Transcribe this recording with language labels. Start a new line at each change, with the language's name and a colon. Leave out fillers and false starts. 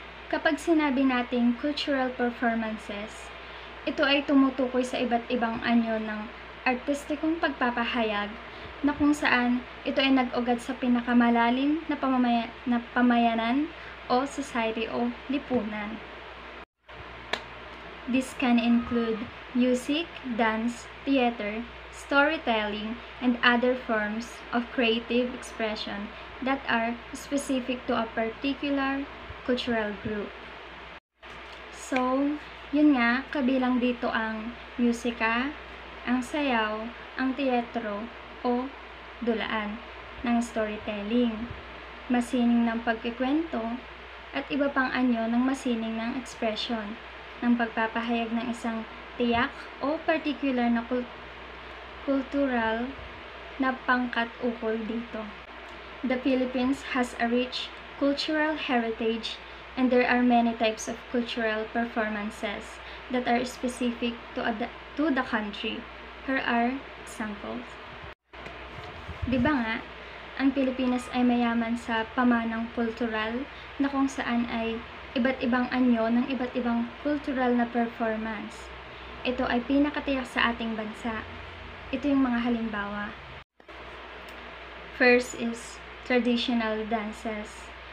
Filipino: Kapag sinabi nating cultural performances, ito ay tumutukoy sa iba't ibang anyo ng artistikong pagpapahayag na kung saan ito ay nag-ugat sa pinakamalalim na pamayanan o society o lipunan.
English: This can include music, dance, theater, storytelling, and other forms of creative expression that are specific to a particular cultural group.
Filipino: So, yun nga, kabilang dito ang musika, ang sayaw, ang teatro o dulaan ng storytelling, masining ng pagkikwento, at iba pang anyo ng masining ng expression ng pagpapahayag ng isang tiyak o particular na cultural na pangkat ukol dito.
English: The Philippines has a rich cultural heritage and there are many types of cultural performances that are specific to the country. Here are examples.
Filipino: Diba nga, ang Pilipinas ay mayaman sa pamanang kultural na kung saan ay iba't ibang anyo ng iba't ibang cultural na performance. Ito ay pinakatiyak sa ating bansa. Ito yung mga halimbawa.
English: First is traditional dances.